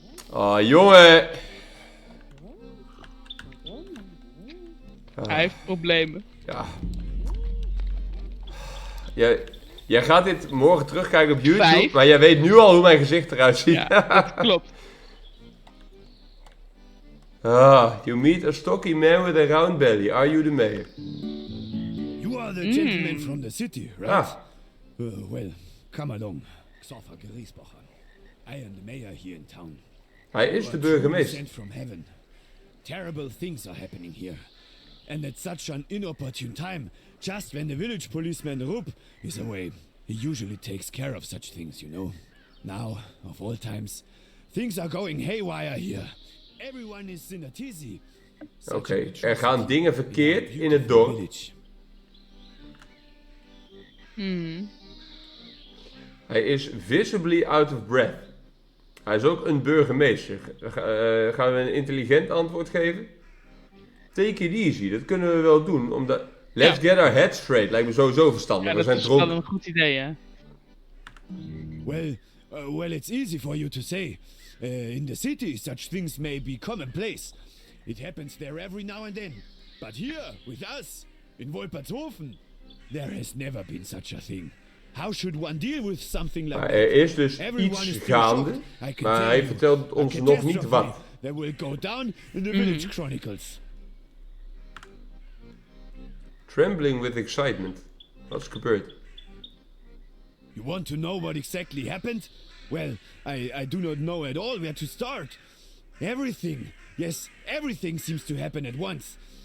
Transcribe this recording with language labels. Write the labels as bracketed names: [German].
[Dutch] Oh, jongen! Hij heeft problemen. Ja. Jij gaat dit morgen terugkijken op YouTube, 5. maar jij weet nu al hoe mijn gezicht eruit ziet. Ja, dat klopt. [English] You meet a stocky man with a round belly. Are you the mayor? You are the gentleman from the city, right? Well, come along. Xoffer Griesbacher. I am the mayor here in town. [Dutch] Hij is de burgemeester. [English] Sent from heaven. Terrible things are happening here. And at such an inopportune time, just when the village policeman Rupp is away. He usually takes care of such things, you know. Now, of all times, things are going haywire here. Everyone is in a tizzy. [Dutch] Oké, er gaan dingen verkeerd in het dorp. Hij is [English] visibly out of breath. [Dutch] Hij is ook een burgemeester. Gaan we een intelligent antwoord geven? [English] Take it easy, [Dutch] dat kunnen we wel doen. [English] Omdat... Let's get our heads straight, [Dutch] lijkt me sowieso verstandig. Ja, we zijn dronken. Dat is wel een goed idee, hè? [English] Well, it's easy for you to say. In the city, such things may be commonplace. It happens there every now and then. But here, with us, in Wolpertshofen, there has never been such a thing. How should one deal with something like that? [Dutch] Er is dus iets gaande, maar hij vertelt ons nog niet wat. [English] That will go down in the village chronicles. Trembling with excitement. [Dutch] Wat is gebeurd? [English] You want to know what exactly happened? Well, I do not know at all where to start. Everything, yes, everything seems to happen at once.